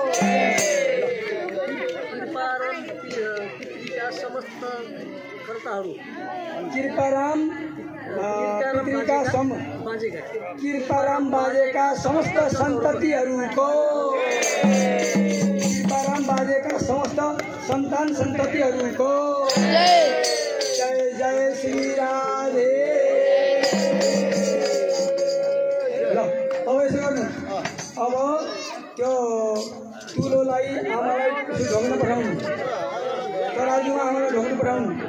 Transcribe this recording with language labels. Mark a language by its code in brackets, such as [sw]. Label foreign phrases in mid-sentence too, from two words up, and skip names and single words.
[ne] समस्त कर्ताहरू कृपाराम कृपाराम बाजेका समस्त सन्ततिहरूको कृपाराम बाजेका समस्त सन्तान सन्ततिहरूको जय जय श्री राधे। ल अब यसो गर्नु, अब त्यो तुलोलाई आमालाई ढोग्न पठाउनु, तराजुमा आमालाई ढोग्न पठाउनु।